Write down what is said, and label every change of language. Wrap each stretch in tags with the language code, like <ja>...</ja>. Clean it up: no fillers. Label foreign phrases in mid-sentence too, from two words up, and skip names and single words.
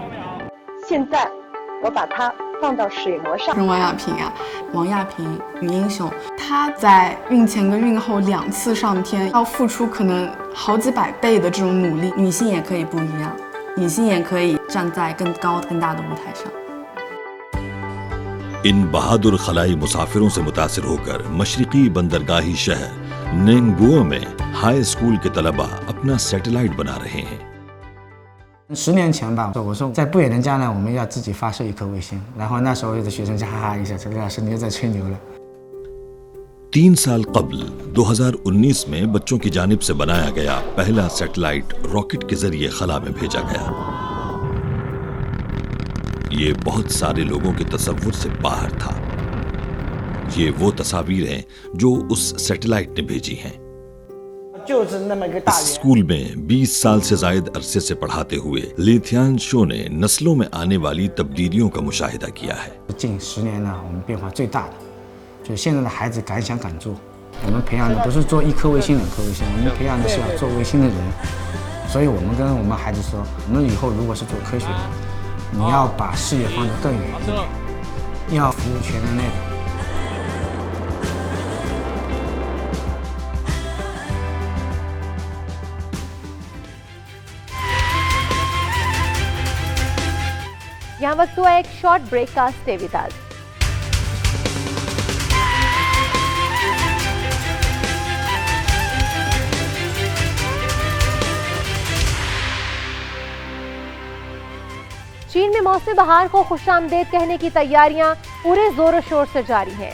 <zh>现在我把它放到水模上。王亚平啊，王亚平女英雄，她在孕前跟孕后2次上天，要付出可能好几百倍的这种努力。女性也可以不一样，女性也可以站在更高更大的舞台上。</zh> <ur>ان بہادر خلائی مسافروں سے متاثر ہو کر مشرقی بندرگاہی شہر ننگبو میں</ur> <en>high school</en> <ur>کے طلبہ اپنا سیٹلائٹ بنا رہے ہیں.</ur> <zh>10 年前吧，我说在不远的将来我们要自己发射一颗卫星，然后那时候有的学生就哈哈一笑，说刘老师你又在吹牛了。</zh> <ur>3 سال قبل 2019 میں بچوں کی جانب سے بنایا گیا پہلا سیٹلائٹ راکٹ کے ذریعے خلا میں بھیجا گیا. یہ بہت سارے لوگوں کے تصور سے باہر تھا. یہ وہ تصویر ہیں جو اس سیٹلائٹ نے بھیجی ہیں. اس اسکول میں 20 سال سے زائد عرصے سے پڑھاتے ہوئے لے تھیان شو نے نسلوں میں آنے والی تبدیلیوں کا مشاہدہ کیا ہے.</ur> <zh>近10年呢，我们变化最大的就是现在的孩子敢想敢做。我们培养的不是做1颗卫星2颗卫星，我们培养的是要做卫星的人。所以我们跟我们孩子说，我们以后如果是做科学的，你要把视野放得更远一点，要服务全人类的。</zh> <ur>یہاں وقت ہوا ایک</ur> <en>short break</en> <ur>का।</ur> <en>Stay with us.</en> <ur>چین میں موسم بہار کو خوش آمدید کہنے کی تیاریاں پورے زور شور سے جاری ہیں.</ur>